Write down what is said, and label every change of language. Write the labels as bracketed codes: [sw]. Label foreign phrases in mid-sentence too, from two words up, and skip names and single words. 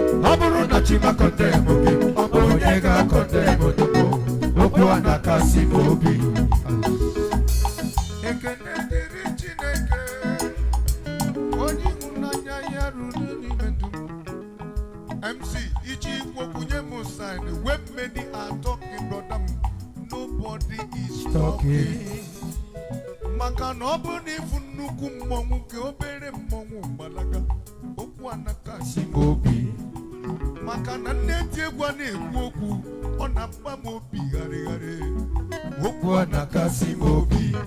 [ig] Ọ bụrụ na chi ma condemn gị, ọ bụ onye ga-condemn unu? Okwu a na-akasị m obi. Ekene dịrị Chineke, onye ịhụnanya ya ruru n'ime ndụ m. M C, iji ikwu okwu nye m sign. [en] When many are talking, brother m, nobody is Talking. talking. [ig] Maka na ọ bụ na ịfụ nnukwu mmọnwụ, ka obere mmọnwụ gbalaga. Okwu a na-akasị m Obi. Maka na nne dị egwu a na-ekwu okwu, ọ na-agba m obi gharịgharị. Okwu a na-akasị m obi.